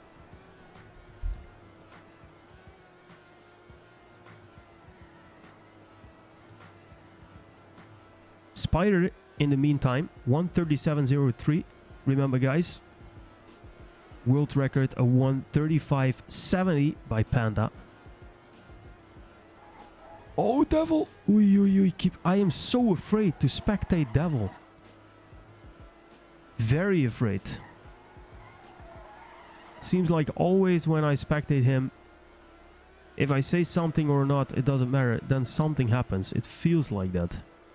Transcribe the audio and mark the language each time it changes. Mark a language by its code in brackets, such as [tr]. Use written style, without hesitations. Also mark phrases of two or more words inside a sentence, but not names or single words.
[en] Spider, in the meantime, 137.03. Remember, guys, world record a 135.70 by Panda. Oh, Devil! Ui, ui, ui, I am so afraid to spectate Devil. Very afraid. Seems like always when I spectate him, if I say something or not, it doesn't matter. Then something happens. It feels like that.